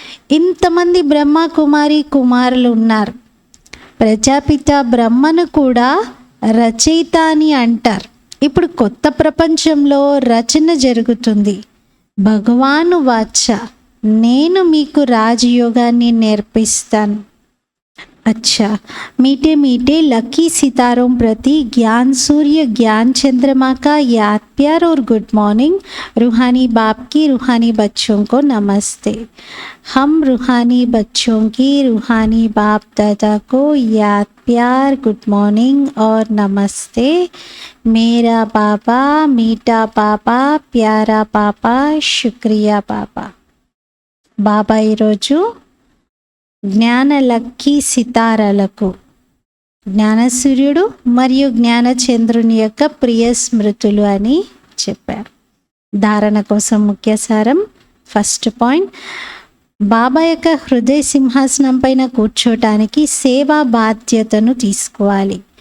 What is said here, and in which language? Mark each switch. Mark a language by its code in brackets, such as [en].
[te] ఇంతమంది బ్రహ్మ కుమారి కుమారులు ఉన్నారు. ప్రజాపిత బ్రహ్మను కూడా రచయిత అని అంటారు. ఇప్పుడు కొత్త ప్రపంచంలో రచన జరుగుతుంది. భగవాను వాచ, నేను మీకు రాజయోగాన్ని నేర్పిస్తాను. [hi] अच्छा, मीठे मीठे लकी सितारों प्रति ज्ञान सूर्य ज्ञान चंद्रमा का याद प्यार और गुड मॉर्निंग। रूहानी बाप की रूहानी बच्चों को नमस्ते। हम रूहानी बच्चों की रूहानी बाप दादा को याद प्यार गुड मॉर्निंग और नमस्ते। मेरा पापा मीठा पापा प्यारा पापा शुक्रिया पापा। [te] बाबा ఈరోజు జ్ఞాన లక్కీ సితారాలకు, జ్ఞాన సూర్యుడు మరియు జ్ఞాన చంద్రుని యొక్క ప్రియ స్మృతులు అని చెప్పారు. ధారణ కోసం ముఖ్య సారం. ఫస్ట్ పాయింట్, బాబా యొక్క హృదయ సింహాసనం పైన కూర్చోటానికి సేవా బాధ్యతను తీసుకోవాలి.